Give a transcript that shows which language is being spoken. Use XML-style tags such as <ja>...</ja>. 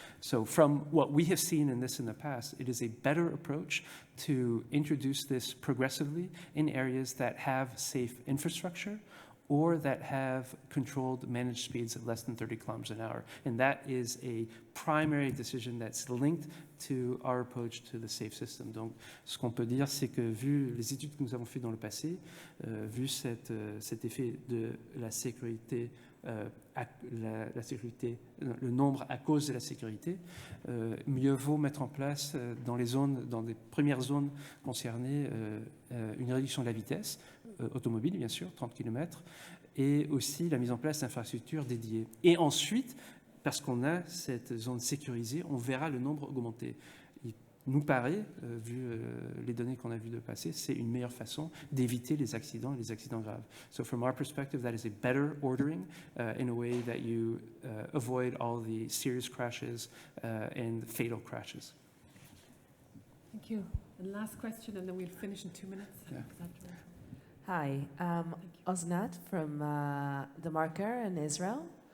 <en>So from what we have seen in the past, it is a better approach to introduce this progressively in areas that have safe infrastructure or that have controlled managed speeds of less than 30 kilometers an hour. And that is a primary decision that's linked to our approach to the safe system.</en> <fr>Donc, ce qu'on peut dire, c'est que vu les études que nous avons faites dans le passé, vu cet effet de la sécurité, le nombre à cause de la sécurité, mieux vaut mettre en place dans les premières zones concernées, une réduction de la vitesse, automobile bien sûr, 30 km, et aussi la mise en place d'infrastructures dédiées. Et ensuite, parce qu'on a cette zone sécurisée, on verra le nombre augmenter. Il nous paraît, vu les données qu'on a vues de passer, c'est une meilleure façon d'éviter les accidents et les accidents graves.</fr> <en>So from our perspective, that is a better ordering in a way that you avoid all the serious crashes and fatal crashes. Thank you. And last question, and then we'll finish in 2 minutes. Yeah. Hi, Osnat from The Marker in Israel.</en>